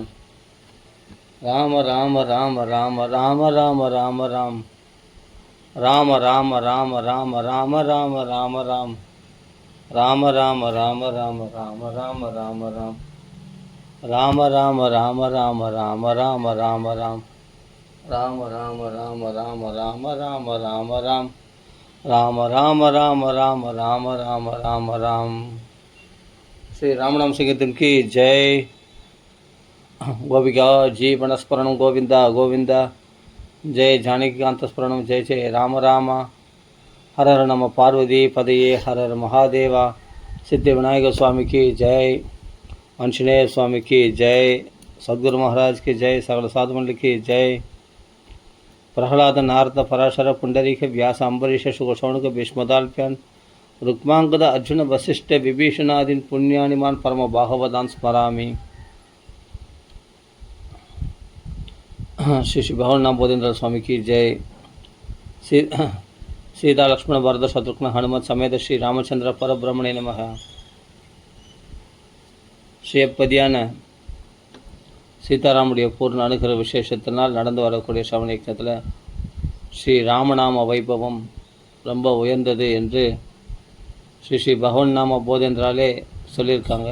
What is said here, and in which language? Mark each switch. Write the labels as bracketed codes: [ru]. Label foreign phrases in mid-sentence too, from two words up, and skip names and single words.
[ta] ராம ராம ராம ராம ராம ராம ராம ராம் ராம ராம ராம ராம ராம ராம ராம ராம் ராம ராம ராம ராம ராம ராம ராம ராம் ராம ராம ராம ராம ராம ராம ராம ராம் ராம ராம ராம ராம ராம ராம ராம ராம் ராம ராம ராம ராம ராம ராம ராம ராம். ஸ்ரீ ராமநாம சிங்கத்தின் [hi] की जय. [sa] गोपिका जीवनस्मरणं गोविन्दा गोविन्दा. जय जानकीकान्तस्मरणं जय जय राम राम. हरहर नम पार्वती पतये हरहर महादेवा. [ta] சித்தி விநாயகர் சுவாமிக்கு ஜெய். ஆஞ்சநேய சுவாமிக்கு ஜெய். [hi] सद्गुरु महाराज की जय. सकल साधुमण्डली की जय. [sa] प्रहलाद नारद पराशर पुंडरीक व्यास अंबरीश शुकशौनक भीष्मदाल्प्यान रुक्मांगद अर्जुन वशिष्ठ विभीषणादीन पुण्यानिमान परम बाहवदान स्मरामि. [hi] श्री श्री भगवान बोधेंद्र स्वामी की जय. [sa] सीता लक्ष्मण भरत शत्रुघ्न हनुमत समेत श्री रामचंद्र परब्रह्मणे नमः. [ta] ஸ்ரீப்பதியான சீதாராமுடைய பூர்ண அனுகிரக விசேஷத்தினால் நடந்து வரக்கூடிய சவண யக்ஞத்தில் ஸ்ரீ ராமநாம வைபவம் ரொம்ப உயர்ந்தது என்று ஸ்ரீ ஸ்ரீ பகவன் நாம போதேந்திராலே சொல்லியிருக்காங்க.